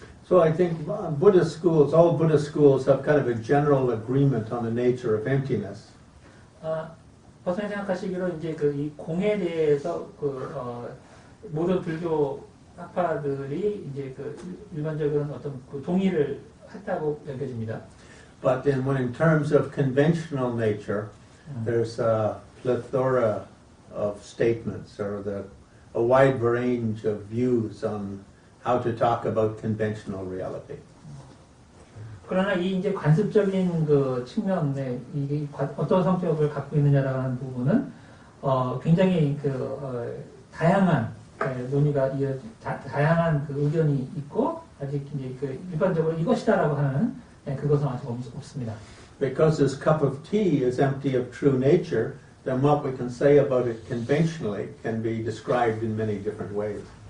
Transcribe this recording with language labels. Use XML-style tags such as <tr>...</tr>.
<en>So I think Buddhist schools, all Buddhist schools have kind of a general agreement on the nature of emptiness.</en> <ko>버스님 생각하시기로 이제 그 이 공에 대해서 모든 불교 학파들이 이제 그 일반적인 어떤 그 동의를 했다고 여겨집니다.</ko> <en>But then when in terms of conventional nature, there's a plethora of statements or a wide range of views on how to talk about conventional reality.</en> <ko>그러나 이 이제 관습적인 그 측면에 이게 어떤 성격을 갖고 있느냐라는 부분은 굉장히 다양한 논의가 다양한 그 의견이 있고 아직 이제 그 일반적으로 이것이다라고 하는 그것은 아직 없습니다.</ko> <en>Because this cup of tea is empty of true nature, then what we can say about it conventionally can be described in many different ways.</en>